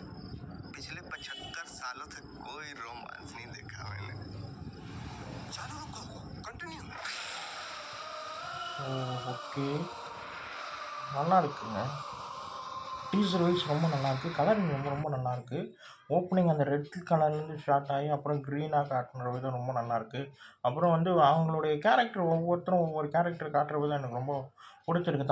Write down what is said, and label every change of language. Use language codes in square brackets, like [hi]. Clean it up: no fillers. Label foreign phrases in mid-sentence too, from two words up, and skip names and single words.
[hi] पिछले 75 सालों तक कोई रोमांस नहीं देखा मैंने. चालू रखो, कंटिन्यू. [ta] ஓகே, நல்லா இருக்குங்க. [en] teaser wise [ta] ரொம்ப நல்லாயிருக்கு. கலரிங் ரொம்ப ரொம்ப நல்லாயிருக்கு. ஓப்பனிங் அந்த ரெட் கலர்லேருந்து ஸ்டார்ட் ஆகி அப்புறம் க்ரீனாக காட்டுற விதம் ரொம்ப நல்லாயிருக்கு. அப்புறம் வந்து அவங்களுடைய கேரக்டர் ஒவ்வொருத்தரும் ஒவ்வொரு கேரக்டர் காட்டுற விதம் எனக்கு ரொம்ப பிடிச்சிருக்கு.